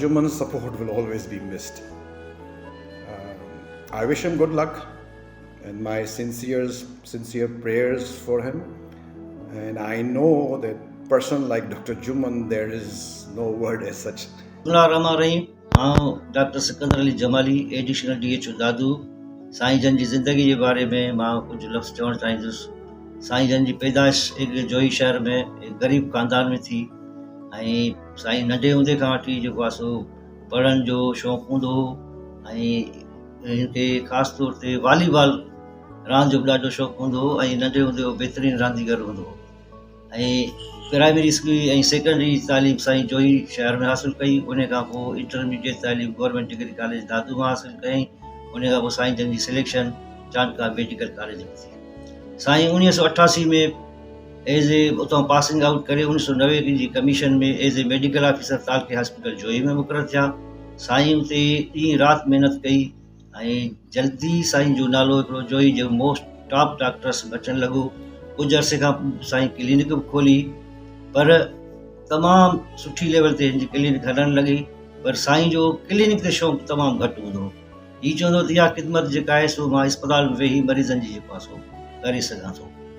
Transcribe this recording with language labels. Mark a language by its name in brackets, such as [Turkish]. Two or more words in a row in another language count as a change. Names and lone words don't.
[English] Juman's support will always be missed. I wish him good luck and my sincere prayers for him. And I know that person like Dr. Juman, there is no word as such. [Arabic] بسم الله الرحمن الرحيم. [Sindhi] डॉक्टर सिकंदर अली जमाली [English] additional DHO [Sindhi] दादू साईं जन जी ज़िंदगी जे बारे में मां कुझु लफ़्ज़ चवणु चाहींदुसि। साईं जन जी पैदाइश एक जोई शहर में एक गरीब ख़ानदान में थी ऐं साईं नंढे हूंदे खां वठी जेको आहे सो पढ़ण जो शौक़ु हूंदो हो ऐं हिनखे ख़ासि तौर ते वॉलीबॉल रांदि जो बि ॾाढो शौक़ु हूंदो हो ऐं नंढे हूंदे हो बहितरीनु रांदीगर हूंदो हो ऐं [English] primary school [Sindhi] ऐं सेकेंडरी तालीम साईं जोई शहर में हासिलु कई। उन खां पोइ इंटरमीडिएट तालीम गवर्नमेंट डिग्री कॉलेज दादू मां हासिलु कई। उन खां पोइ साईं जन जी सिलेक्शन चांडका मेडिकल कॉलेज में थी। साईं 1988 में एज़ ए उतां [English] passing out [Sindhi] करे 1990 जी कमीशन में [English] as a medical officer [Sindhi] तालके हॉस्पिटल जोई में मुक़ररु थिया। साईं उते ॾींहुं राति महिनत कई ऐं जल्दी साईं जो नालो हिकिड़ो जोई जो [English] most top doctors [Sindhi] अचणु लॻो। कुझु अरसे खां साईं क्लिनिक बि खोली पर तमामु सुठी लेवल ते हिन जी क्लिनिक हलणु लॻी। पर साईं जो क्लिनिक ते शौक़ु तमामु घटि हूंदो हो। हीअ चवंदो त इहा ख़िदमत जेका आहे सो मां अस्पताल में वेही मरीज़नि जी जेको आहे सो करे सघां थो।